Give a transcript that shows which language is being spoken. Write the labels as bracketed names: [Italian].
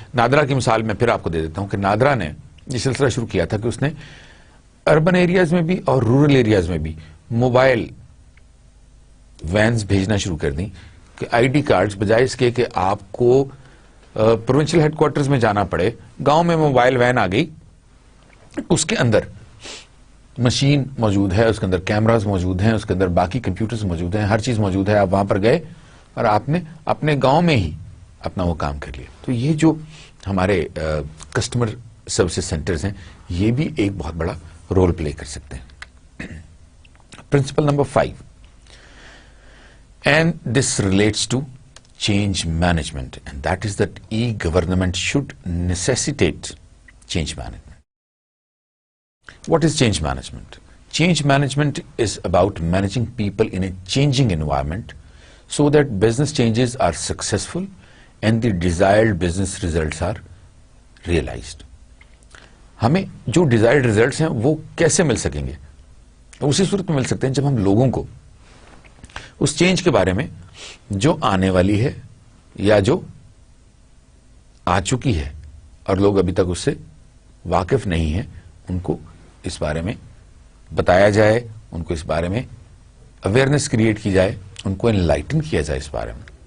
[Urdu] نادرا کی مثال میں پھر آپ کو دے دیتا ہوں کہ نادرا نے یہ سلسلہ شروع کیا تھا کہ اس نے اربن ایریاز میں بھی اور رورل ایریاز میں بھی موبائل وینز بھیجنا شروع کر دیں کہ آئی ڈی کارڈز, بجائے اس کے کہ آپ کو پروونشل ہیڈ کوارٹرز میں جانا پڑے, گاؤں میں موبائل وین آ گئی, اس کے اندر مشین موجود ہے, اس کے اندر کیمراز موجود ہیں, اس کے اندر باقی کمپیوٹرز موجود ہیں, ہر چیز موجود ہے. آپ وہاں پر گئے اور آپ نے اپنے گاؤں میں ہی اپنا وہ کام کر لیا. تو یہ جو ہمارے کسٹمر سروسز سینٹرز ہیں یہ بھی ایک بہت بڑا رول پلے کر سکتے ہیں. [English] Principle number 5, and this relates to change management, and that is that e-government should necessitate change management. What is change management? Change management is about managing people in a changing environment so that business changes are successful and the desired business results are realized. [Urdu] ہمیں جو desired results ہیں وہ کیسے مل سکیں گے؟ اسی صورت میں مل سکتے ہیں جب ہم لوگوں کو اس چینج کے بارے میں جو آنے والی ہے یا جو آ چکی ہے اور لوگ ابھی تک اس سے واقف نہیں ہیں, ان کو اس بارے میں بتایا جائے, ان کو اس بارے میں اویئرنیس کریٹ کی جائے, ان کو انلائٹن کیا جائے اس بارے میں.